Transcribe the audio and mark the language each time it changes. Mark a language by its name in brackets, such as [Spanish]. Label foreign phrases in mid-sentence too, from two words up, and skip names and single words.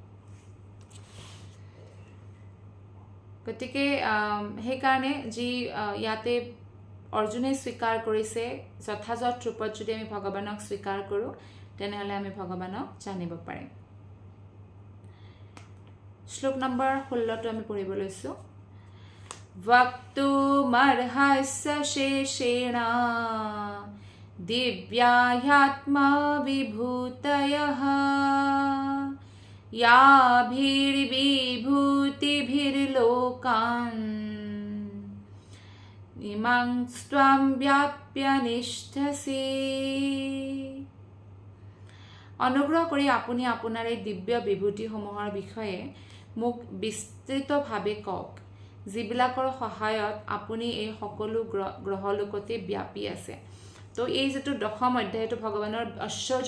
[Assamese] গতিকে সেইকাৰণে যি ইয়াতে অৰ্জুনে স্বীকাৰ কৰিছে যথাযথ ৰূপত যদি আমি ভগৱানক স্বীকাৰ কৰোঁ তেনেহ'লে আমি ভগৱানক জানিব পাৰিম শ্লোক নম্বৰ 16 আমি পঢ়িব লৈছোঁ [Sanskrit] वक्तुमर्हस्य शेषेण दिव्याह्यात्मा विभूतयः याभिर्विभूतिभिर्लोकान् इमां त्वं व्याप्य निष्ठसि [Assamese] অনুগ্ৰহ কৰি আপুনি আপোনাৰ এই দিব্য বিভূতিসমূহৰ বিষয়ে মোক বিস্তৃতভাৱে কওক যিবিলাকৰ সহায়ত আপুনি এই সকলো গ্ৰহলোকতে ব্যাপী আছে তো এই যেটো দশম অধ্যায়টো ভগৱানৰ ঐশ্বৰ্য